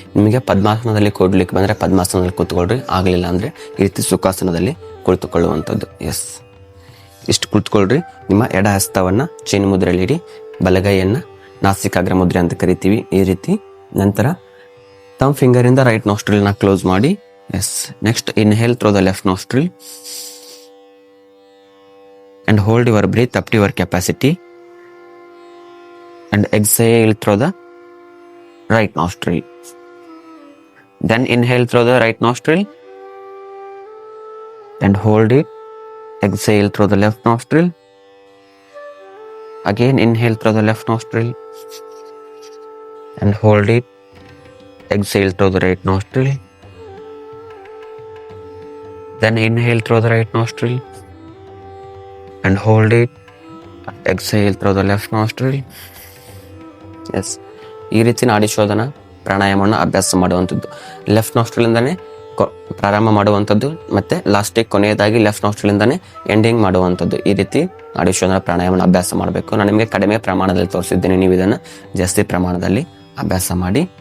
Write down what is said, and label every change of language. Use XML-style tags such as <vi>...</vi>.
<kn>ನಿಮಗೆ ಪದ್ಮಾಸನದಲ್ಲಿ ಕೂಡ್ಲಿಕ್ಕೆ ಬಂದರೆ ಪದ್ಮಾಸನದಲ್ಲಿ ಕೂತ್ಕೊಳ್ರಿ. ಆಗಲಿಲ್ಲ ಅಂದರೆ ಈ ರೀತಿ ಸುಖಾಸನದಲ್ಲಿ ಕುಳಿತುಕೊಳ್ಳುವಂಥದ್ದು. ಎಸ್, ಇಷ್ಟು ಕುಳಿತುಕೊಳ್ರಿ. ನಿಮ್ಮ ಎಡ ಹಸ್ತವನ್ನ ಚೈನ್ ಮುದ್ರೆಯಲ್ಲಿ ಇಡಿ. ಬಲಗೈಯನ್ನ ನಾಸಿಕಾಗ್ರ ಮುದ್ರೆ ಅಂತ ಕರಿತೀವಿ. ಈ ರೀತಿ. ನಂತರ ತಮ್ ಫಿಂಗರ್ ಇಂದ ರೈಟ್ ನಾಸ್ಟ್ರಿಲ್ ನ ಕ್ಲೋಸ್ ಮಾಡಿ.</kn> <en>Yes, next inhale through the left nostril and hold your breath up to your capacity and exhale through the right nostril. Then inhale through the right nostril and hold it. Exhale through the left nostril. Again inhale through the left nostril and hold it. Exhale through the right nostril. Then inhale through the right nostril and hold it. Exhale through the left nostril.</en> <kn>S, ಈ ರೀತಿ ನಾಡಿ ಶೋಧನ ಪ್ರಾಣಾಯಾಮವನ್ನು ಅಭ್ಯಾಸ ಮಾಡುವಂಥದ್ದು. Left nostril ಇಂದಾನೆ ಪ್ರಾರಂಭ ಮಾಡುವಂಥದ್ದು ಮತ್ತೆ ಲಾಸ್ಟಿಗೆ ಕೊನೆಯದಾಗಿ ಲೆಫ್ಟ್ ನಾಸ್ಟ್ರಲಿಂದಾನೇ ಎಂಡಿಂಗ್ ಮಾಡುವಂಥದ್ದು. ಈ ರೀತಿ ನಾಡಿಶೋಧನ ಪ್ರಾಣಾಯಾಮನ ಅಭ್ಯಾಸ ಮಾಡಬೇಕು. ನಾನು ನಿಮಗೆ ಕಡಿಮೆ ಪ್ರಮಾಣದಲ್ಲಿ ತೋರಿಸಿದ್ದೇನೆ, ನೀವು ಇದನ್ನು ಜಾಸ್ತಿ ಪ್ರಮಾಣದಲ್ಲಿ ಅಭ್ಯಾಸ ಮಾಡಿ.</kn>